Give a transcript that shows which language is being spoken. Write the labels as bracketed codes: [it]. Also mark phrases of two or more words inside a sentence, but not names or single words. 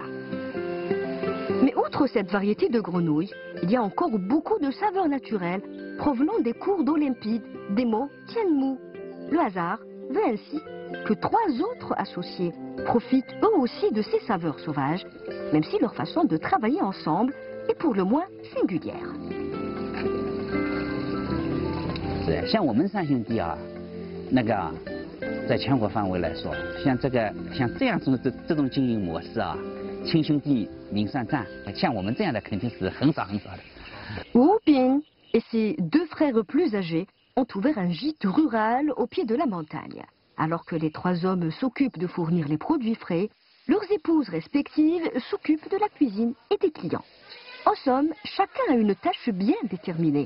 [fr] Mais outre cette variété de grenouilles, il y a encore beaucoup de saveurs naturelles provenant des cours d'eau limpides des monts Tianmu. Le hasard veut ainsi que 3 autres associés profitent eux aussi de ces saveurs sauvages, même si leur façon de travailler ensemble est pour le moins singulière. [zh] 是，像我们3兄弟啊，那个啊，在全国范围来说，像这样这种经营模式啊，亲兄弟明算账，像我们这样的肯定是很少很少的。 [fr] Wu Bing et ses 2 frères plus âgés ont ouvert un gîte rural au pied de la montagne. Alors que les 3 hommes s'occupent de fournir les produits frais, leurs épouses respectives s'occupent de la cuisine et des clients. En somme, chacun a une tâche bien déterminée.